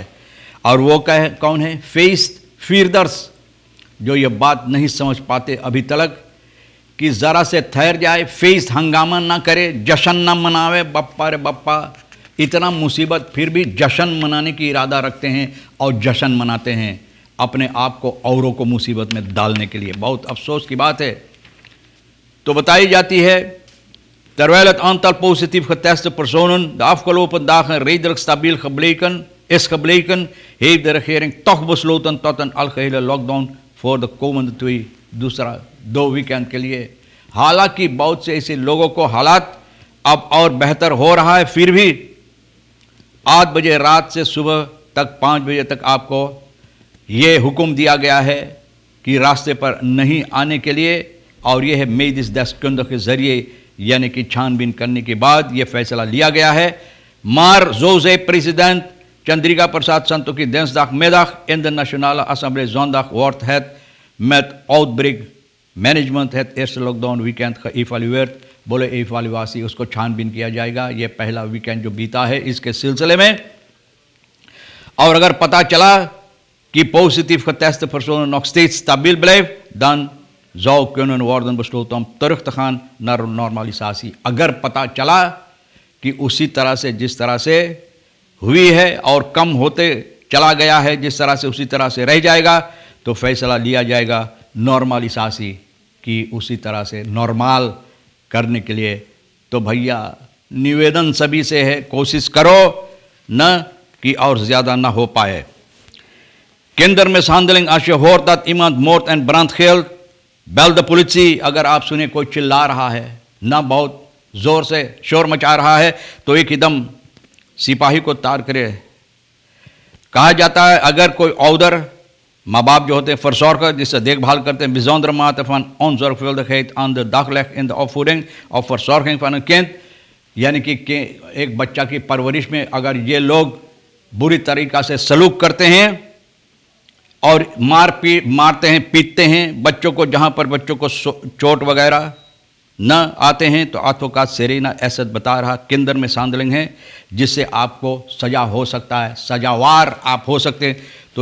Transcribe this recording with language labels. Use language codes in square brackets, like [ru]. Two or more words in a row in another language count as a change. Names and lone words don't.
[hns] और वो कौन है? feestvierders, जो ये बात नहीं समझ पाते अभी तक कि ज़रा से ठहर जाए, फेस्ट हंगामा ना करे, जश्न ना मनावे। बप्पा रे बप्पा, इतना मुसीबत फिर भी जश्न मनाने की इरादा रखते हैं और जश्न मनाते हैं अपने आप को औरों को मुसीबत में डालने के लिए। बहुत अफसोस की बात है। तो बताई जाती है [nl] terwijl het aantal positief geteste personen de afgelopen dagen redelijk stabiel is gebleken, heeft de regering toch besloten tot een algehele lockdown voor de komende 2 [hns] वीकेंड के लिए। हालांकि बहुत से ऐसे लोगों को हालात अब और बेहतर हो रहा है, फिर भी 8 बजे रात से सुबह तक 5 बजे तक आपको ये हुक्म दिया गया है कि रास्ते पर नहीं आने के लिए। और ये है [nl] medische deskundige [hns] के ज़रिए यानी कि छानबीन करने के बाद ये फैसला लिया गया है। [nl] Maar zo zei president Chandrika Prasad Santokhi dinsdagmiddag in de Nationale Assemblée zondag wordt het met [en] outbreak management [nl] het eerste lockdown weekend geëvalueerd। [hns] बोले एवाल्युएसी उसको छानबीन किया जाएगा। ये पहला वीकेंड जो बीता है इसके सिलसिले में। और अगर पता चला कि [nl] positief geteste personen nog steeds stabiel blijft, dan zou kunnen worden besloten om terug te gaan naar normalisatie। [hns] अगर पता चला कि उसी तरह से जिस तरह से हुई है और कम होते चला गया है, जिस तरह से उसी तरह से रह जाएगा, तो फैसला लिया जाएगा नॉर्मलिसासी की उसी तरह से नॉर्मल करने के लिए। तो भैया निवेदन सभी से है, कोशिश करो न कि और ज़्यादा ना हो पाए। [nl] kindermishandeling als je hoort dat iemand moord en brand geldt, bel de politie। [hns] अगर आप सुने कोई चिल्ला रहा है ना, बहुत ज़ोर से शोर मचा रहा है, तो एक एकदम सिपाही को तार करे। कहा जाता है अगर कोई ouder माँ बाप जो होते हैं verzorger, जिससे देखभाल करते हैं, [nl] bijzondere mate van onzorgvuldigheid aan de dag legt in de opvoeding of verzorging van een kind, [hns] यानी कि एक बच्चा की परवरिश में अगर ये लोग बुरी तरीक़ा से सलूक करते हैं और मारते हैं, पीटते हैं बच्चों को, जहाँ पर बच्चों को चोट वगैरह न आते हैं, तो advocaat Serena Essed बता रहा kindermishandeling है जिससे आपको सज़ा हो सकता है, सजावार आप हो सकते हैं।